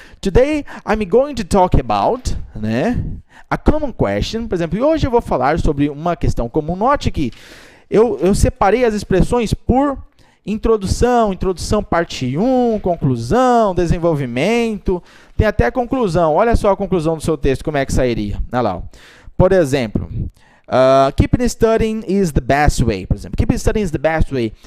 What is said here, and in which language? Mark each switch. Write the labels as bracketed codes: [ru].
[en] Today, I'm going to talk about, né, a common question. [pt] Por exemplo, hoje eu vou falar sobre uma questão comum. Note que eu separei as expressões por introdução, parte 1, conclusão, desenvolvimento, tem até conclusão. Olha só a conclusão do seu texto, como é que sairia. Olha lá. Por exemplo, [en] keep studying is the best way. [pt] Por exemplo, [en] keep studying is the best way.